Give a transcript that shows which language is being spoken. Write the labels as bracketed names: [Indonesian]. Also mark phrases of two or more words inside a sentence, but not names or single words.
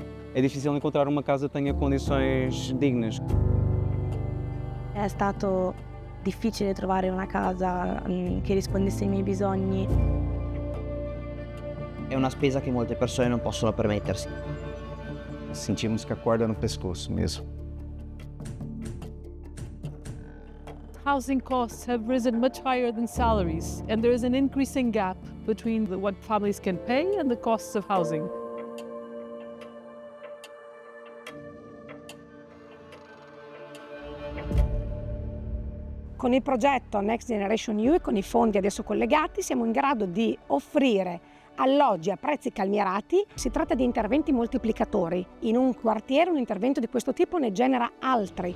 [Portuguese] é difícil encontrar uma casa que tenha condições dignas. [Italian] È stato difficile trovare una casa che rispondesse ai miei bisogni. È una spesa che molte persone non possono permettersi. [Portuguese] Sentimos que a corda no pescoço mesmo. [English] Housing costs have risen much higher than salaries, and there is an increasing gap between what families can pay and the costs of housing. [Italian] Con il progetto Next Generation EU e con i fondi adesso collegati siamo in grado di offrire alloggi a prezzi calmierati. Si tratta di interventi moltiplicatori. In un quartiere un intervento di questo tipo ne genera altri.